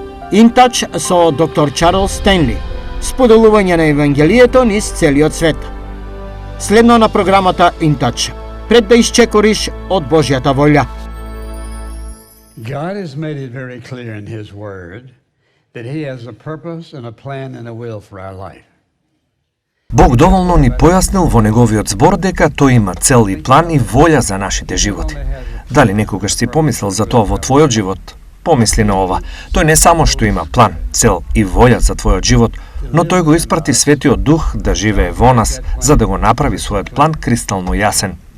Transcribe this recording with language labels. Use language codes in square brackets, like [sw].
[mk] In Touch со доктор Чарлс Стенли. Споделување на Евангелието низ целиот свет. Следно на програмата In Touch. Пред да исчекориш од Божјата волја. [en] God has made it very clear in His Word that He has a purpose and a plan and a will for our life. [mk] Бог доволно ни појаснил во неговиот збор дека тој има цел и план и волја за нашите животи. Дали некогаш си помислил за тоа во твојот живот? Помисли на ова. Тој не само што има план, цел и волја за твојот живот, но тој го испрати Светиот Дух да живее во нас, за да го направи својот план кристално јасен.